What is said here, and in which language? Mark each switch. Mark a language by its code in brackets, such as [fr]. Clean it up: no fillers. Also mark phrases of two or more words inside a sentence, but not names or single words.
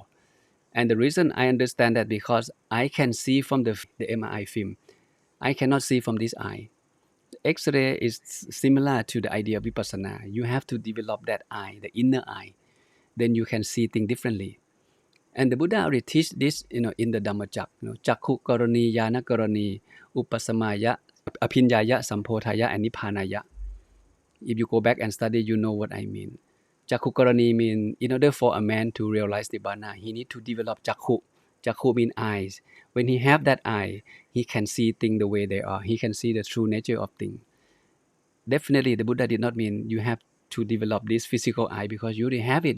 [en] And the reason I understand that because I can see from the MRI film. I cannot see from this eye. X-ray is similar to the idea of vipassana. You have to develop that eye, the inner eye. Then you can see things differently. And the Buddha already teach this, in the Dhammachak. [pi] Chakku karani, yana karani, upasamaya, apinyaya, sampodhaya, and nippanaya. [en] If you go back and study, you know what I mean. [pi] Chakku karani [en] means, in order for a man to realize Nibbana, he need to develop chakku. Chakku means eyes. When he have that eye, he can see things the way they are. He can see the true nature of things. Definitely, the Buddha did not mean you have to develop this physical eye because you already have it.